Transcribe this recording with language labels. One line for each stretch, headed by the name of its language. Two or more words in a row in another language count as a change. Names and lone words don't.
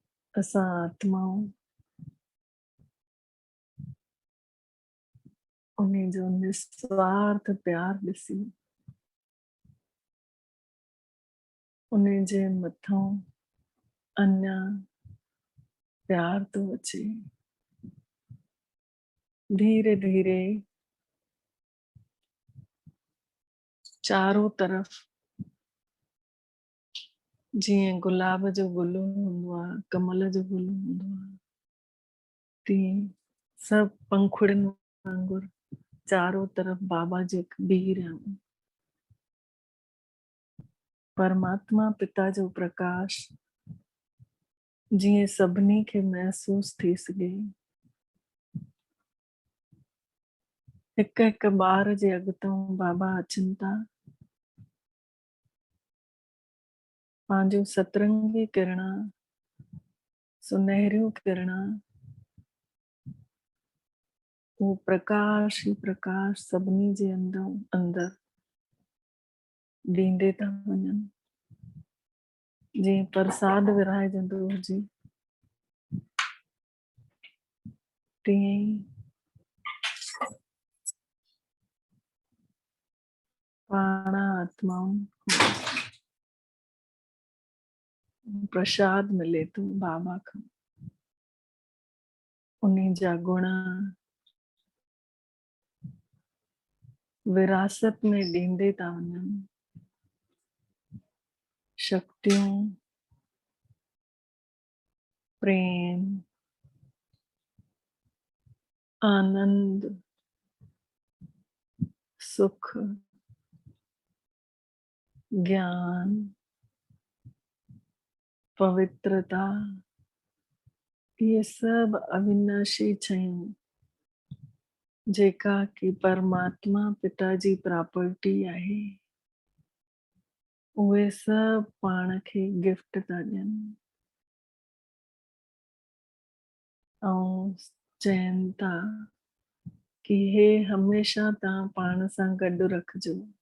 Sindhi: असां आत्माऊं उन्हीं जो निस्वार्थ प्यार ॾिसी उन्हीं जे मथां अञा प्यार तो अचे।
Hindi: धीरे धीरे चारों तरफ
Sindhi: जीअं गुलाब जो गुल हूंदो आहे, कमल जो गुल हूंदो आहे, तीअं सभु पंखुड़ियुनि वांगुरु
Hindi: चारों तरफ
Sindhi: बाबा जे बीह रहिया आहियूं। परमात्मा पिता जो प्रकाश जीअं सभिनी खे महसूस थी सघे। हिक हिक ॿार जे अॻितां बाबा अचनि था, पंहिंजो सतरंगी किरणा, सुनहरियूं किरणा, वो प्रकाश ही प्रकाश सभिनी जे अंदर ॾींदे था वञनि। जीअं प्रसाद विराइजंदो हुजे तीअं ई पाण आत्माउनि प्रसाद मिले थो बाबा खां। उन्हीं जा गुण विरासत में ॾींदे था वञनि। शक्तियूं, प्रेम, आनंद, सुख, ज्ञान, पवित्रता,
Hindi: ये सब
Sindhi: अविनाशी शयूं जेका कि परमात्मा पिता जी प्रॉपर्टी आहे, उहे सब पाण खे गिफ्ट था ॾियनि ऐं चवनि था कि हे हमेशा तव्हां पाण सां गॾु रखिजो।